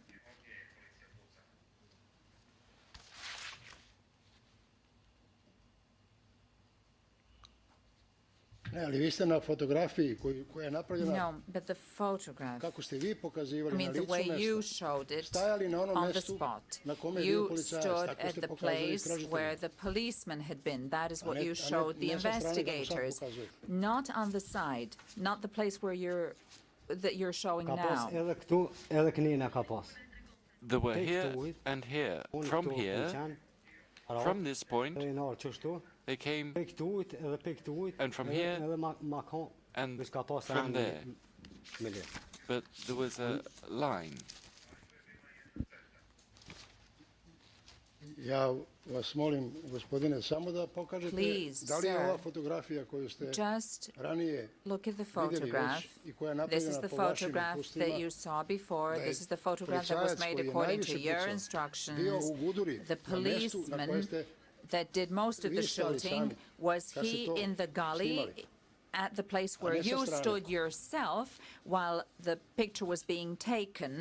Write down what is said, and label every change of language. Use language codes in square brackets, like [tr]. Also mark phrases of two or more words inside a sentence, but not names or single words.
[sr] Ne, ali vi ste na fotografiji koja je napravljena. [en] No, but the photograph. [sr] Kako ste vi pokazivali [en] I mean, the way you showed it on the spot. You stood at the place where the policeman had been. That is what you showed the investigators. Not on the side, not the place where you're showing now. They were here and here. From here, from this point, they came, and from here, and from there. But there was a line. [sr] Ja vas molim, gospodine, samo da pokažete da li je ova fotografija koju ste ranije vidjeli već i koja je napravljena po vašim iskustvima, [en] that you saw before. This is the photograph that was made according to your instructions. The policeman that did most of the shooting, was he in the gully at the place where you stood yourself while the picture was being taken?